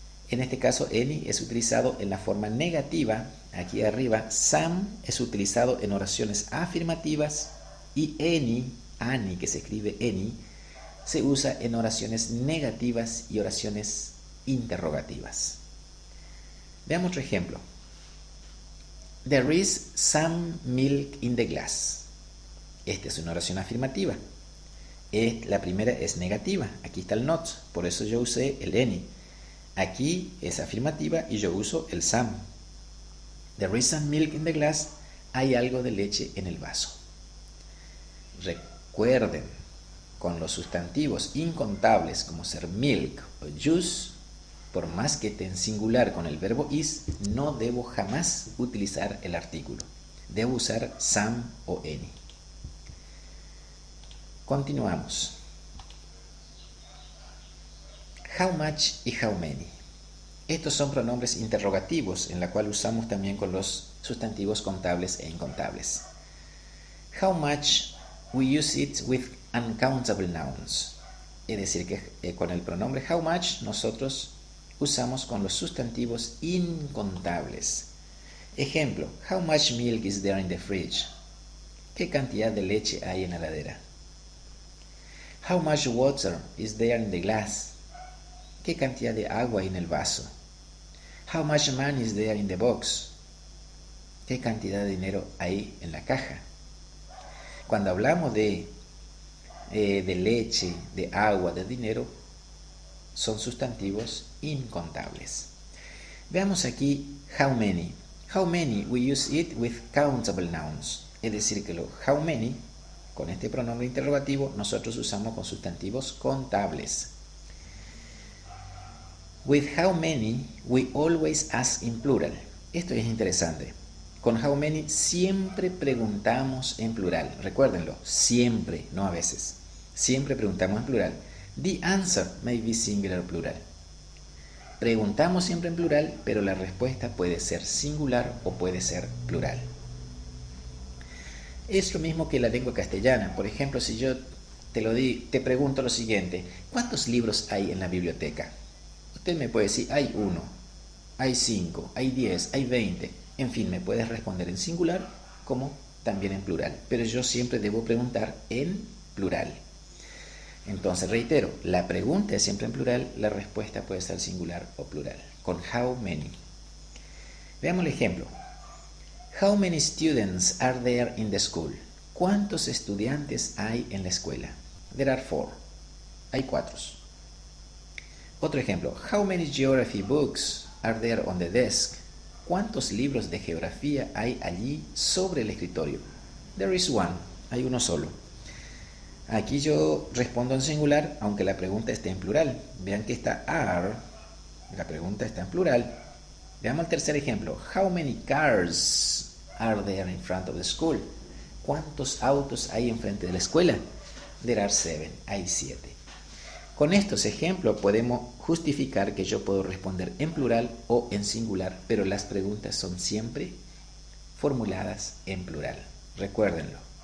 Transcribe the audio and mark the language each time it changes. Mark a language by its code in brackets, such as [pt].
[es] En este caso, any es utilizado en la forma negativa. Aquí arriba, some es utilizado en oraciones afirmativas y any, que se escribe any, se usa en oraciones negativas y oraciones interrogativas. Veamos otro ejemplo. [en] There is some milk in the glass. [es] Esta es una oración afirmativa. La primera es negativa. Aquí está el not, por eso yo usé el any. Aquí es afirmativa y yo uso el some. [en] There is some milk in the glass. [es] Hay algo de leche en el vaso. Recuerden, con los sustantivos incontables como ser milk o juice, por más que esté en singular con el verbo is, no debo jamás utilizar el artículo. Debo usar some o any. Continuamos. How much y how many. Estos son pronombres interrogativos, en la cual usamos también con los sustantivos contables e incontables. [en] How much, we use it with uncountable nouns. [es] Es decir, que con el pronombre how much nosotros usamos con los sustantivos incontables. [en] Ejemplo, how much milk is there in the fridge? [es] ¿Qué cantidad de leche hay en la heladera? [en] How much water is there in the glass? [es] ¿Qué cantidad de agua hay en el vaso? [en] How much money is there in the box? [es] ¿Qué cantidad de dinero hay en la caja? Cuando hablamos de leche, de agua, de dinero, son sustantivos incontables. Veamos aquí how many. [en] How many, we use it with countable nouns. [es] Es decir, que lo how many, con este pronombre interrogativo, nosotros usamos con sustantivos contables. [en] With how many, we always ask in plural. [es] Esto es interesante. Con how many siempre preguntamos en plural. Recuérdenlo, siempre, no a veces. Siempre preguntamos en plural. [en] The answer may be singular o plural. [es] Preguntamos siempre en plural, pero la respuesta puede ser singular o puede ser plural. Es lo mismo que la lengua castellana. Por ejemplo, si yo te pregunto lo siguiente: ¿cuántos libros hay en la biblioteca? Usted me puede decir, hay 1, hay 5, hay 10, hay 20. En fin, me puedes responder en singular como también en plural. Pero yo siempre debo preguntar en plural. Entonces, reitero, la pregunta es siempre en plural, la respuesta puede ser singular o plural. Con how many. Veamos el ejemplo. [en] How many students are there in the school? [es] ¿Cuántos estudiantes hay en la escuela? [en] There are 4. [es] Hay 4. Otro ejemplo. [en] How many geography books are there on the desk? [es] ¿Cuántos libros de geografía hay allí sobre el escritorio? [en] There is 1. [es] Hay uno solo. Aquí yo respondo en singular, aunque la pregunta esté en plural. Vean que está are, la pregunta está en plural. Veamos el tercer ejemplo. [en] How many cars are there in front of the school? [es] ¿Cuántos autos hay enfrente de la escuela? [en] There are 7. [es] Hay 7. Con estos ejemplos podemos justificar que yo puedo responder en plural o en singular, pero las preguntas son siempre formuladas en plural. Recuérdenlo.